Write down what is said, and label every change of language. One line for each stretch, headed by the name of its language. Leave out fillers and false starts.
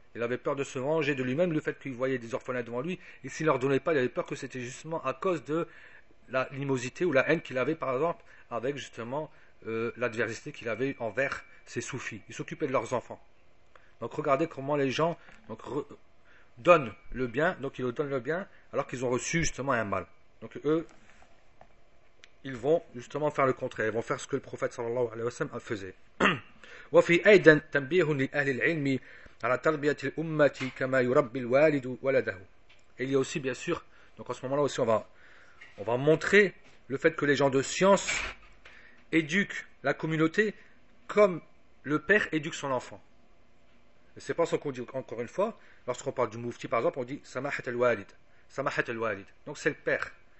French: Il avait peur de se venger de lui-même, le fait qu'il voyait des orphelins devant lui, et s'il ne leur donnait pas, il avait peur que c'était justement à cause de la animosité ou la haine qu'il avait, par exemple, avec justement l'adversité qu'il avait envers ses soufis. Ils s'occupaient de leurs enfants. Donc regardez comment les gens donc, donnent le bien, donc ils leur donnent le bien, alors qu'ils ont reçu justement un mal. Donc eux, ils vont justement faire le contraire, ils vont faire ce que le prophète sallallahu alayhi wa sallam faisait.
Arabic: وفي أيضا تنبيه لأهل العلم على تربية الأمة كما يربي الوالد ولده.
French: Il y a aussi bien sûr, donc en ce moment-là aussi on va montrer le fait que les gens de science éduquent la communauté comme le père éduque son enfant. Et c'est pas ce qu'on dit encore une fois, lorsqu'on parle du mufti par exemple, on dit samahat al-walid, samahat al-walid. Donc c'est le père.